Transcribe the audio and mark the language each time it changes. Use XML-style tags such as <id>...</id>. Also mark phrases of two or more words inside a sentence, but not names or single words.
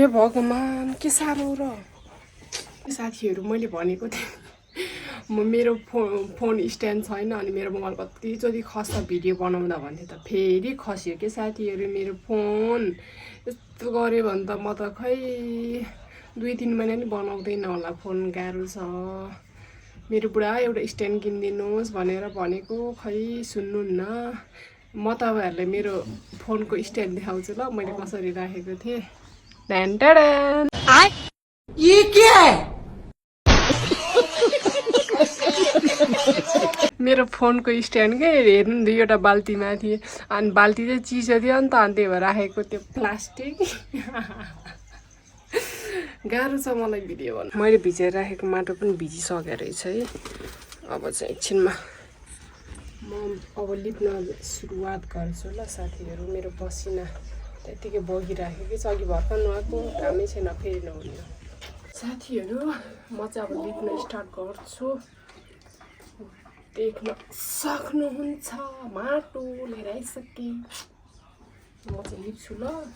<ne>भगवान् के साह्रो र साथीहरू मैले भनेको थिएँ म मेरो फोन स्ट्यान्ड छैन अनि मेरो मोबाइल कतिचोटि खस्छ भिडियो बनाउँदा भन्थे त फेरि खस्यो के साथीहरू मेरो फोन यस्तो गऱ्यो भने त म त खै 2-3 महिना नि बनाउँदैन होला फोन गाह्रो छ मेरो बुढा एउटा स्ट्यान्ड किनिदिनुहोस् भनेर भनेको खै सुन्नुहुन्न म तपाईँहरूलाई मेरो फोनको स्ट्यान्ड देखाउँछु ल मैले कसरी राखेको थिएँ</ne> <hi>ये क्या है</hi> <ne>मेरो फोनको स्ट्यान्ड के हेर्नु 2वटा बाल्टी माथि अनि बाल्टी चाहिँ चिसो थियो नि त अनि त्यही भएर राखेको त्यो प्लास्टिक गाह्रो छ मलाई भिडियो गर्नु मैले भिजेर राखेको माटो पनि भिजिसकेको रहेछ है अब चाहिँ एकछिनमा म अब लिप्न सुरुवात गर्छु ल साथीहरू मेरो पसिना त्यतिकै बगिराखेको कि अघि भर्खर नुहाएको कामै छैन फेरि नहुने साथीहरू म चाहिँ अब लिप्न स्टार्ट गर्छु देख्न सक्नुहुन्छ माटो लिएर आइसकेँ म चाहिँ लिप्छु ल</ne>